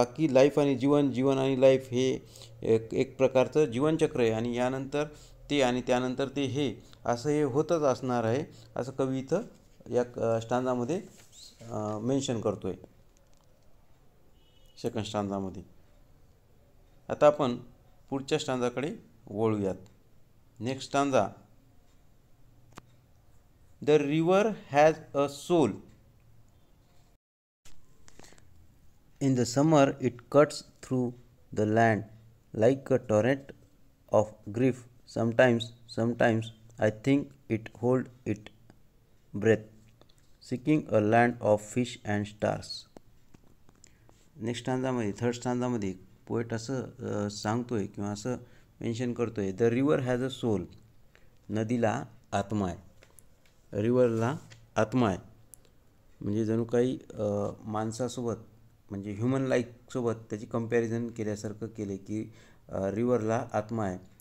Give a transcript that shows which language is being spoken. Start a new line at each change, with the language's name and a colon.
Marathi: बाकी लाईफ आणि जीवन आणि लाईफ हे एक प्रकारचं जीवनचक्र आहे आणि यानंतर ते आणि त्यानंतर ते हे असं हे होतच असणार आहे असं कवी इथं या स्टांजामध्ये मेन्शन करतो आहे, सेकंड स्टांजामध्ये। आता आपण पुढच्या स्टांजाकडे वळूयात।
English: Next stanza, the river has a soul. In the summer it cuts through the land like a torrent of grief. Sometimes I think it hold its breath, seeking a land of fish and stars.
Marathi: Next स्टांजामध्ये, third स्टांजामध्ये poet असं सांगतोय किंवा असं mention करतोय,
English: The river has a soul.
Marathi: नदीला आत्मा आहे, रिव्हरला आत्मा आहे. म्हणजे जणू काही माणसासोबत म्हणजे ह्युमन लाईकसोबत त्याची कंपॅरिझन केल्यासारखं केले की रिव्हरला आत्मा आहे.